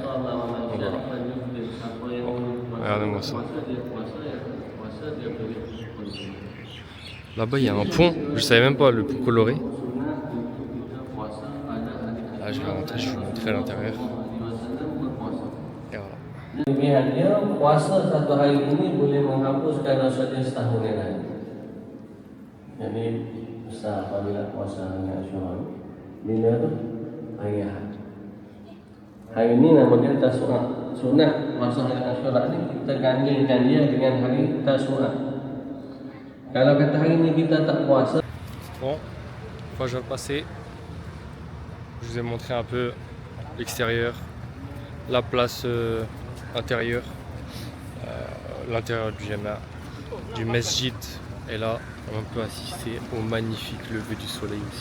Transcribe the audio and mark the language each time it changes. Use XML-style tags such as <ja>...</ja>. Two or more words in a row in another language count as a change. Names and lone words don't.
<fr>Donc voilà. Bon, regardez-moi ça. Là-bas, il y a un pont. Je savais même pas le pont coloré. Là, je vais rentrer, je vais vous montrer à l'intérieur. Et voilà.</fr> <ms>Demikiannya puasa satu hari ini boleh menghapuskan dosa setahun yang lalu. Jadi bisa apabila puasa hari Asyura, bila itu hari Ahad. Hari ini namanya Tasu'a. Sunnah puasa hari Asyura ini kita gandingkan dia dengan hari Tasu'a. Kalau kata hari ini kita tak puasa.</ms> <fr>Bon, fois je vais passer. Je vous ai montré un peu l'extérieur, la place intérieure, l'intérieur du Jama, du Masjid. Et là, on peut assister au magnifique lever du soleil aussi.</fr>